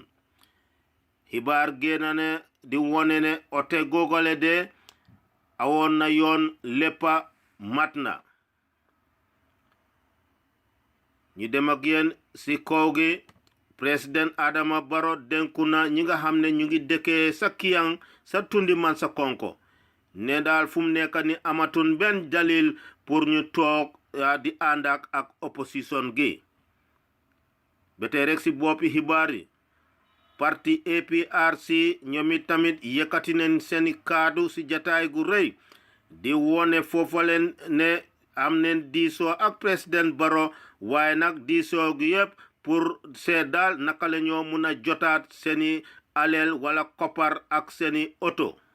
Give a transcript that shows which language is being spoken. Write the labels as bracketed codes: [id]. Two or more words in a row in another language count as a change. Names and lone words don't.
[wo] Xibaar génn ne di wone ne oote googale de awoon na yoon léppa mat na. ñu dem ak yéen si kaw gi président Adama Barrow dénku na ñi nga xam ne ñu ngi dëkkee sa Kiyang sa tundi Mansakonko ne daal fu mu nekk ni amatun benn dalil pour ñu toog di ànd ak opposition gi ba tey rek si boppi xibaar yi parti APRC ñoom tamit yëkkati nañ seeni kaddu si jataay gu rëy di wone foofaleen ne am neen diisoo ak président Barrow waaye nag diisoo gi yëpp pour seet daal naka la ñoo mun a jotaat seeni aleel wala koppar ak seeni oto